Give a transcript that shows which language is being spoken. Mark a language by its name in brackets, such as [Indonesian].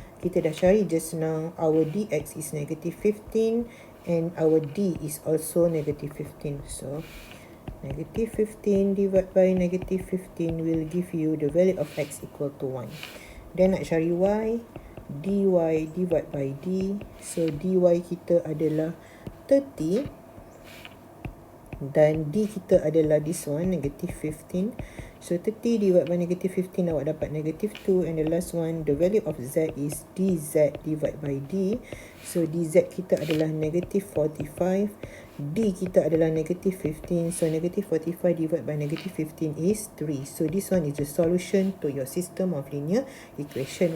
[Malay] Kita dah cari [English] just now, our dx is negative 15 and our d is also negative 15. So negative 15 divided by negative 15 will give you the value of x equal to 1. Then [Malay] nak cari [English] y, dy divided by d. So [Malay] dy kita adalah 30 dan d kita adalah [English] this one, negative 15. So 30 divided by negative 15, [Malay] awak dapat [English] negative 2, and the last one, the value of z is dz divided by d. So [Malay] dz kita adalah [English] negative 45, [Malay] d kita adalah [English] negative 15. So negative 45 divided by negative 15 is 3. So this one is the solution to your system of linear equation.